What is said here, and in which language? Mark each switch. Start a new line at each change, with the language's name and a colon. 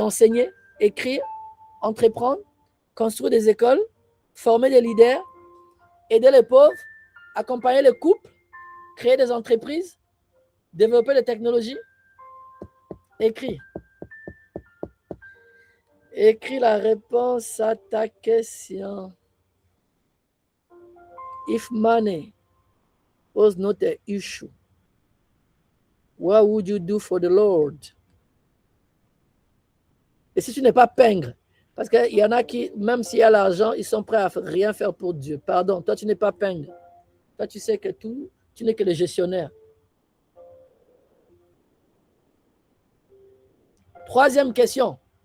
French: Enseigner, écrire, entreprendre, construire des écoles, former des leaders, aider les pauvres, accompagner les couples, créer des entreprises, développer des technologies? Écris. Écris la réponse à ta question.
English: If money was not an issue, what would you do for the Lord?
French: Et si tu n'es pas pingre, parce qu'il y en a qui, même s'il y a l'argent, ils sont prêts à rien faire pour Dieu. Pardon, toi tu n'es pas pingre. Toi tu sais que tout, tu n'es que le gestionnaire. Troisième question.